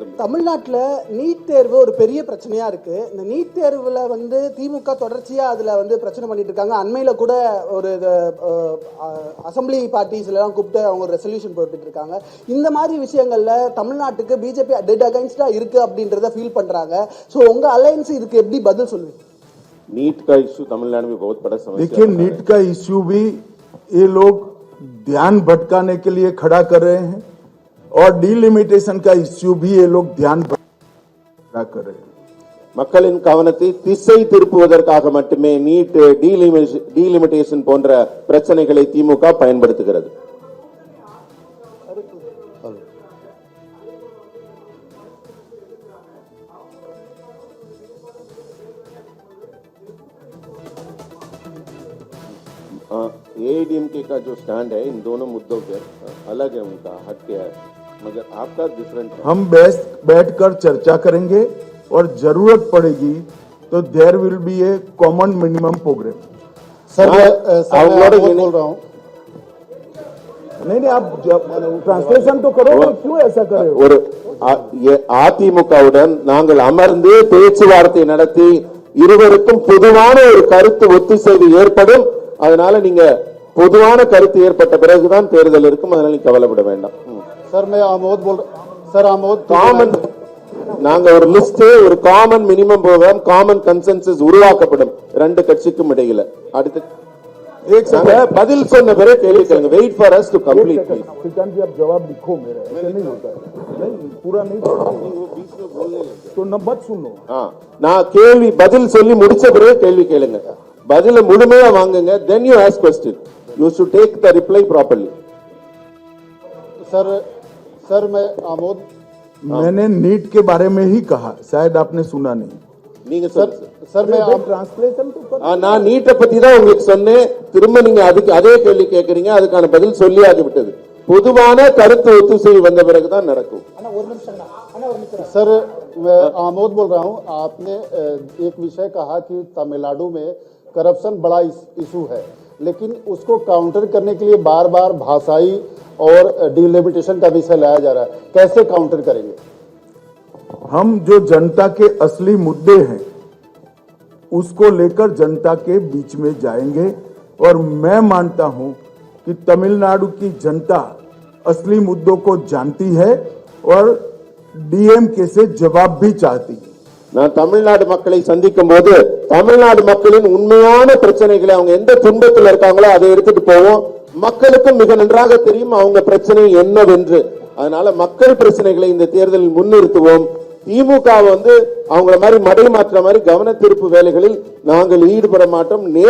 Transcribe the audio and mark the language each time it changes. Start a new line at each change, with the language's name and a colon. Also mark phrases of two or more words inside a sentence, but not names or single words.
Tamil: தமிழ்நாட்டில் நீட் தேர்வு ஒரு பெரிய பிரச்சனையா இருக்கு. இந்த நீட் தேர்வுல திமுக தொடர்ச்சியா அதுல பிரச்சனை பண்ணிட்டு இருக்காங்க. அண்மையில கூட ஒரு அசம்பிளி பார்ட்டிஸ்ல எல்லாம் கூப்பிட்டு அவங்க ஒரு ரெசல்யூஷன் போட்டுட்டு இருக்காங்க. இந்த மாதிரி விஷயங்கள்ல தமிழ்நாட்டுக்கு பிஜேபி
English: dead against
Tamil: இருக்கு அப்படின்றத ஃபீல் பண்றாங்க. சோ உங்க அலையன்ஸ் இதுக்கு எப்படி பதில் சொல்லுவீங்க?
Hindi: नीट का इश्यू तमिलनाडु में बहुत बड़ा समस्या। देखिए, नीट का इश्यू भी ये लोग ध्यान भटकाने के लिए खड़ा कर रहे हैं और डीलिमिटेशन का इश्यू भी ये लोग ध्यान भटका कर रहे हैं।
Tamil: மக்களின் கவனத்தை திசை திருப்புவதற்காக மட்டுமே நீட், டீலிமிட்டேஷன் போன்ற பிரச்சனைகளை திமுக பயன்படுத்துகிறது.
Hindi: एआईडीएमके का जो स्टैंड है इन दोनों मुद्दों पे अलग है, उनका हट के है, मगर आपका डिफरेंट है। हम बैठकर चर्चा करेंगे और जरूरत पड़ेगी तो
English: there will be a common minimum program.
Hindi: सर मैं बोल रहा हूँ, नहीं आप ट्रांसलेशन तो करो, क्यों ऐसा कर रहे हो?
Tamil: ஒரு அதிமுகவுடன் நாங்கள் அமர்ந்து பேச்சுவார்த்தை நடத்தி இருவருக்கும் பொதுவான ஒரு கருத்து ஒத்திசைவு ஏற்படும். அதனால நீங்க பொதுவான கருத்து ஏற்பட்ட பிறகுதான் தேர்தல் இருக்கும். அதனால நீங்க கவலைப்பட வேண்டாம்.
Hindi: सर मैं आमोद बोल सर आमोद
Tamil: காமன் நாங்க ஒரு லிஸ்ட், ஒரு
English: common minimum program, common consensus
Tamil: உருவாக்கப்படும் ரெண்டு கட்சிக்கும் இடையில. அடுத்து பதில் சொன்ன பிறகு கேள்வி கேளுங்க.
English: wait for us to complete please.
Hindi: सिकंद जी आप जवाब लिखो मेरा, ऐसे नहीं होता नहीं, पूरा नहीं तो न मत सुनो।
Tamil: நான் கேள்வி பதில் சொல்லி முடிச்ச பிறகு கேள்வி கேளுங்க. பதில முழுமையா வாங்குங்க.
English: then you ask question. you should take the reply properly.
Hindi: सर मैं आमोद, मैंने नीट के बारे में ही कहा, शायद आपने सुना नहीं।
Tamil: நீங்க
Hindi: सर मैं ट्रांसलेशन तो कर।
Tamil: நான் நீட்டை பத்தி தான் உங்களுக்கு சொன்னேன். திரும்ப நீங்க அதுக்கு அதே கேள்வி கேட்கறீங்க. அதுக்கான பதில் சொல்லி ஆகிவிட்டது. பொதுவான கருத்து ஒத்திசைவு வந்த பிறகுதான் நடக்கும்.
Hindi: सर मैं आमोद बोल रहा हूँ। आपने एक विषय कहा कि तमिलनाडु में करप्शन बड़ा इशू है, लेकिन उसको काउंटर करने के लिए बार बार भाषाई और डिलिमिटेशन का विषय लाया जा रहा है। कैसे काउंटर करेंगे? हम जो जनता के असली मुद्दे हैं उसको लेकर जनता के बीच में जाएंगे। और मैं मानता हूं कि तमिलनाडु की जनता असली मुद्दों को जानती है और डीएमके से जवाब भी चाहती है।
Tamil: நான் தமிழ்நாடு மக்களை சந்திக்கும் போது தமிழ்நாடு மக்களின் உண்மையான பிரச்சனைகளை அவங்க எந்த துன்பத்தில் இருக்காங்களோ அதை எடுத்துட்டு போவோம். மக்களுக்கும் மிக நன்றாக தெரியும் அவங்க பிரச்சனை என்னவென்று. அதனால மக்கள் பிரச்சனைகளை இந்த தேர்தலில் முன்னிறுத்துவோம். திமுக வந்து அவங்கள மாதிரி மடை மாற்ற மாதிரி கவன திருப்பு வேலைகளில் நாங்கள் ஈடுபட மாட்டோம்.